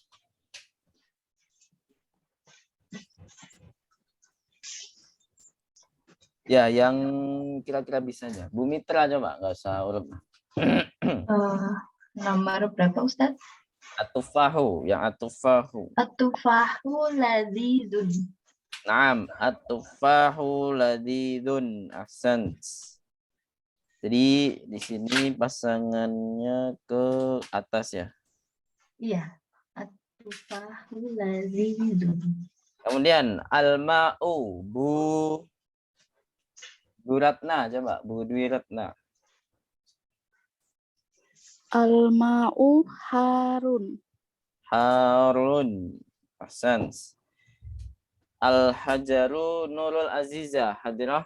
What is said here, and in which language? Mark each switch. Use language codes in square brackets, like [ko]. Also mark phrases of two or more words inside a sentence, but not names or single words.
[id] Ya, yang kira-kira bisanya. Bu Mitra coba, nggak usah urut. Nomor berapa Ustaz? [ar] التفاح, yang التفاح. التفاح لذيذ. نعم، التفاح لذيذ. أحسنت. [id] Jadi di sini pasangannya ke atas ya. [ar] Iya. التفاح لذيذ. [id] Kemudian al-ma'u, Bu Ratna coba, Bu Dwi Ratna. [ar] الماء حار. حار. أحسن. الحجر Nurul Aziza. حاضرة.